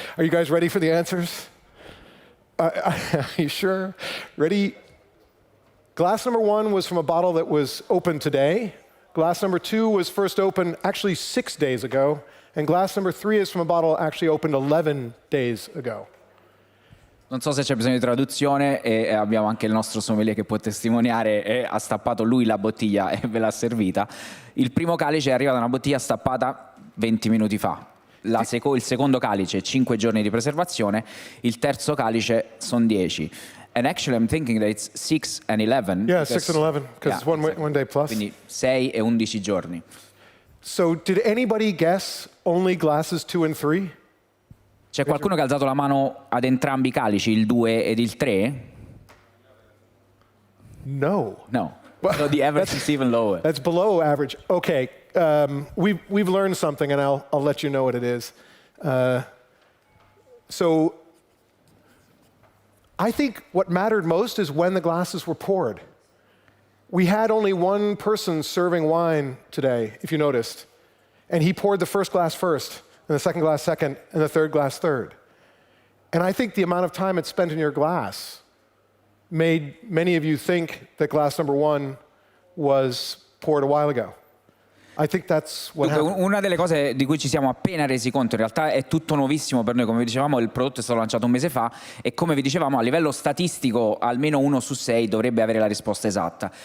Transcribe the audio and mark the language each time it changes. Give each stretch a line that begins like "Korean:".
English: Are you guys ready for the answers? Are you sure? Ready? Glass number 1 was from a bottle that was opened today. Glass number 2 was first opened actually 6 days ago. And glass number 3 is from a bottle actually opened 11 days ago.
Italian: Non so se c'è bisogno di traduzione e abbiamo anche il nostro sommelier che può testimoniare e ha stappato lui la bottiglia e ve l'ha servita. Il primo calice arriva da una bottiglia stappata 20 minuti fa. Il secondo calice 5 giorni di preservazione, il terzo calice sono 10.
English: And actually I'm thinking that it's 6 and 11. Yeah, 6 and 11, because it's one day plus.
Italian: Quindi 6 e 11 giorni.
English: So did anybody guess only glasses 2 and 3?
Italian: C'è qualcuno che ha alzato la mano ad entrambi i calici, il 2 ed il 3? No. No.
English: So the average is even lower. That's below average. Okay, we've learned something, and I'll let you know what it is. So I think what mattered most is when the glasses were poured. We had only one person serving wine today, if you noticed, and he poured the first glass first, and the second glass second, and the third glass third. And I think the amount of time it's spent in your glass made many of you think that glass number one was poured a while ago. I think that's what
Italian: Dunque,
English: happened.
Italian: una delle cose di cui ci siamo appena resi conto, in realtà è tutto nuovissimo per noi, come vi dicevamo il prodotto è stato lanciato un mese fa e come vi dicevamo a livello statistico almeno 1 su 6 dovrebbe avere la risposta esatta.